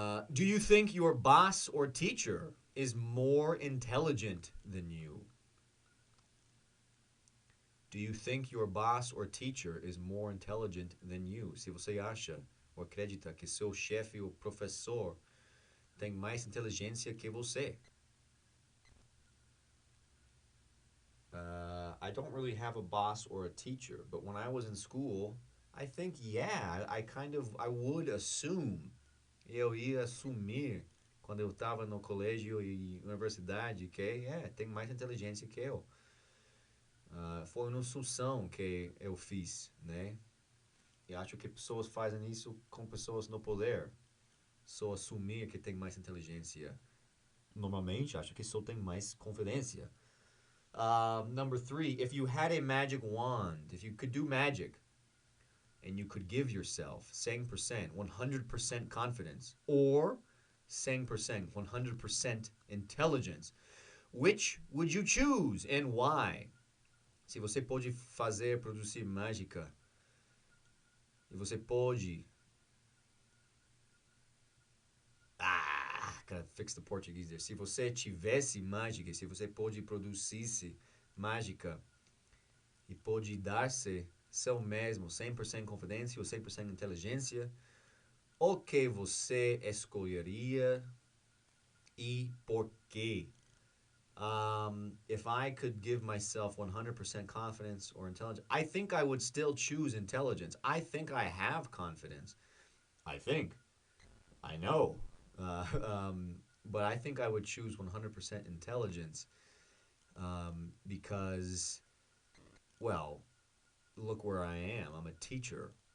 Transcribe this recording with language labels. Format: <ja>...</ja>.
<en>Do you think your boss or teacher is more intelligent than you? Do you think your boss or teacher is more intelligent than you?</en> <pt>Se você acha ou acredita que seu chefe ou professor tem mais inteligência que você.</pt> <en>I don't really have a boss or a teacher, but when I was in school, I think, yeah, I would assume,</en> <pt>eu ia assumir quando eu estava no colégio e universidade que, tem mais inteligência que eu. Foi uma assunção que eu fiz, né? E acho que pessoas fazem isso com pessoas no poder. Só assumir que tem mais inteligência. Normalmente, acho que só tem mais confidência.</pt> <en>Number three, if you had a magic wand, if you could do magic, and you could give yourself 100%, 100% confidence, or 100%, 100% intelligence, which would you choose and why?</en> <pt>Se você pode fazer, produzir mágica, e você pode.</pt> <en>Gotta fix the Portuguese there.</en> <pt>Se você tivesse mágica, se você pode produzisse mágica e pode dar-se seu mesmo 100% confidência ou 100% inteligência, o que você escolheria e por quê?</pt> <en>If I could give myself 100% confidence or intelligence, I think I would still choose intelligence. I think I have confidence. I think. I know. Uh, um, but I think I would choose 100% intelligence because, well, look where I am. I'm a teacher.</en>